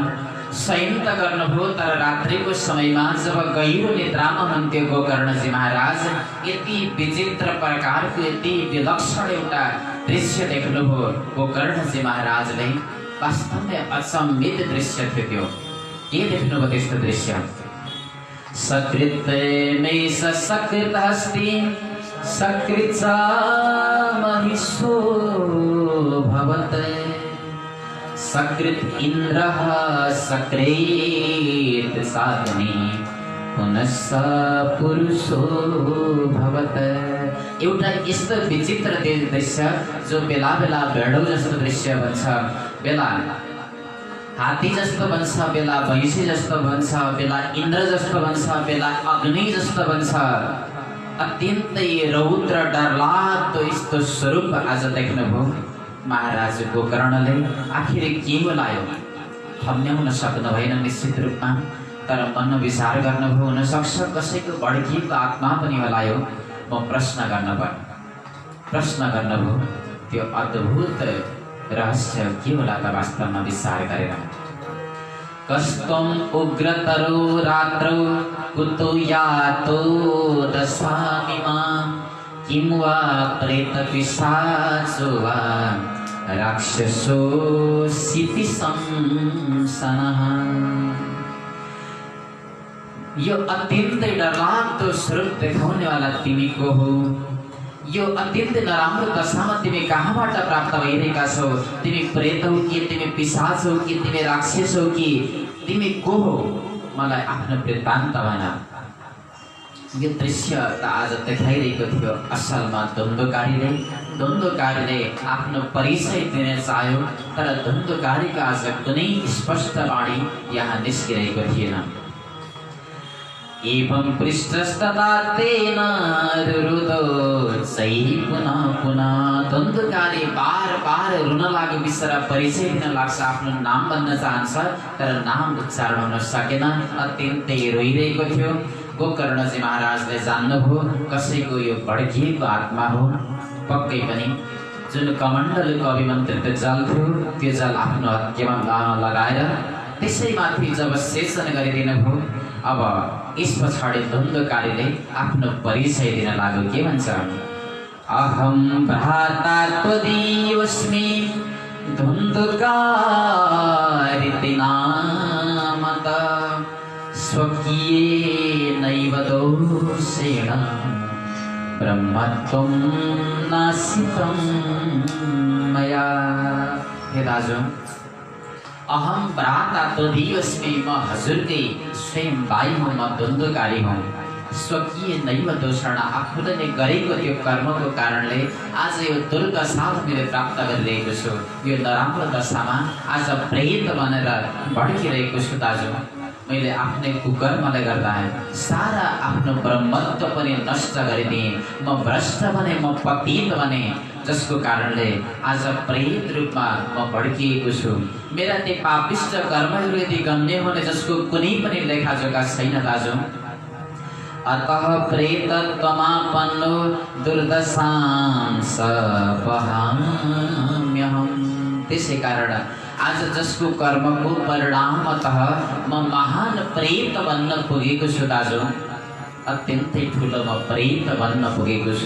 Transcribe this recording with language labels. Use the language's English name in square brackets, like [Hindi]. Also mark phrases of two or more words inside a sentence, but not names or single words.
[Nepali] शयन त गर्नुभयो, तर रात्रिको समयमा जब गहिरो निद्रामा हुनुहुन्थ्यो गोकर्णजी महाराज, यति विचित्र प्रकारको यति विलक्षण एउटा दृश्य देख्नुभयो गोकर्णजी महाराजले। वास्तवमै अचम्मित दृश्य थियो त्यो। के देख्नुभयो त्यस्तो दृश्य? [Sanskrit] सकृतमेष सकृतहस्ति सकृत्सा महिषो भवत् सकृत इन्द्रः सकृत साधने पुनश्च पुरुषो भवत्। [Nepali] एउटा यस्तो विचित्र दृश्य जो बेला बेला भेडो जस्तो दृश्य बन्छ, बेला हात्ती जस्तो बन्छ, बेला भैँसी जस्तो बन्छ, बेला इन्द्र जस्तो बन्छ, बेला अग्नि जस्तो बन्छ। अत्यन्तै रौद्र डरलाग्दो यस्तो स्वरूप आज देख्नुभयो महाराज गोकर्णले। आखिर के बोलायो ठम्याउन सक्नु भएन निश्चित रूपमा, तर मन विचार गर्नुभयो हुनसक्छ कसैको भड्किएको आत्मा पनि हलायो। म प्रश्न गर्नुभयो त्यो अद्भुत रहस्य के होला त वास्तवमा विचार गरेर। [Sanskrit] कस्तम उग्रतरो रात्रौ कुतो यातो दशामिमा किं वा प्रेत पिशाचो वा राक्षसो सिति संसनः। [Nepali] यो अत्यन्तै डरलाग्दो स्वरूप देखाउने वाला तिमी को हो? यो अत्यन्तै नराम्रो दशामा तिमी कहाँबाट प्राप्त भइरहेका छौ? तिमी प्रेत हो कि तिमी पिशाच हो कि तिमी राक्षस हो कि तिमी को हो? मलाई आफ्नो वृत्तान्त भन। यो दृश्य त आज देखाइरहेको थियो। असलमा धुन्धुकारीले आफ्नो परिचय दिन चाह्यो, तर धुन्धुकारीका आज कुनै स्पष्ट वाणी यहाँ निस्किरहेको थिएन। [Sanskrit] एवं पृष्ठस्तदा तेन रुरुदो सै पुनः पुनः। [Nepali] धुन्धुकारी बार बार रुन लाग्यो, बिचरा परिचय दिन लाग्छ, आफ्नो नाम भन्न चाहन्छ तर नाम उच्चारण हुन सकेन, अत्यन्तै रोइरहेको थियो। गोकर्णजी महाराजले जान्नुभयो कसैको यो भड्किएको आत्मा हो। पक्कै पनि जुन कमण्डलको अभिमन्त्रित जल थियो त्यो जल आफ्नो हत्केमा लगाएर त्यसैमाथि जब सेचन गरिदिनु भयो, अब यस पछाडि धुन्धुकारीले आफ्नो परिचय दिन लाग्यो। के भन्छ? [Sanskrit] अहम भ्राता त्वदीयोऽस्मि धुन्धुकारिति नामतः स्वकीयेनैव दोषेण ब्रह्मत्वं नासितं मया। [Nepali] हे दाजु, [Sanskrit] अहम भ्राता त्वदीयस्मि, [Nepali] म हजुरकै स्वयं भाइ हुँ, म द्वन्द्वकारी हुँ। [Sanskrit] स्वकीय नैव दोषण, [Nepali] आफूले गरेको त्यो कर्मको कारणले आज यो दुर्दशा मैले प्राप्त गरिरहेको छु। यो नराम्रो दशामा आज प्रेत बनेर भड्किरहेको छु दाजु। मैले आफ्नै कुकर्मले गर्दा सारा आफ्नो ब्रह्मत्व पनि नष्ट गरिदिएँ। म भ्रष्ट बने, म पतित बने, जसको कारणले आज प्रेत रूपमा म भड्किएको छु। मेरा ती पापिष्ट कर्महरू यदि गण्य हुने जसको कुनै पनि लेखाजोखा छैन दाजु। [Sanskrit] अतः प्रेतत्वमापन्नो दुर्दशां सपहाम्यहम्। [Nepali] त्यसै कारण आज जसको कर्मको परिणामतः म महान प्रेत बन्न पुगेको छु दाजु, अत्यन्तै ठुलो म प्रेत बन्न पुगेको छु।